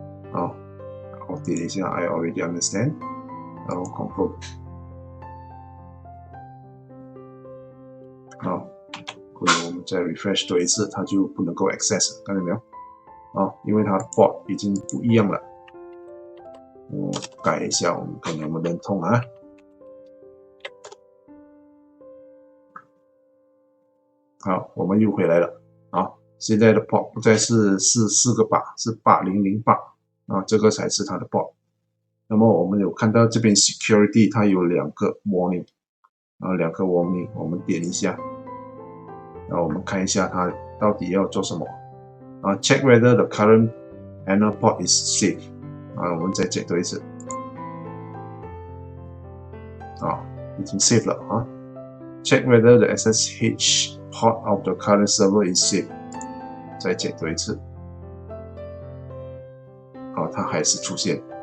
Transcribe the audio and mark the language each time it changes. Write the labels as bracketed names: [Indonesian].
[Chinese] 好，我点一下 I already understand， 然后 confirm。好。我们再 refresh 多一次，它就不能够 access， 看到没有？啊，因为它 port 已经不一样了。我改一下，我们看能不能通啊？好，我们又回来了。啊，现在的 port 不再是4个8，是8008啊，这个才是它的 port。那么我们有看到这边 security 它有2个 warning， 啊，2个 warning， 我们点一下。然后我们看一下它到底要做什么啊 ？ [English] Check whether the current panel port is safe。 [Chinese] 啊，我们再 check 多一次。啊，已经 safe 了啊。 [English] Check whether the SSH port of the current server is safe。 [Chinese] 再 check 多一次。啊，它还是出现。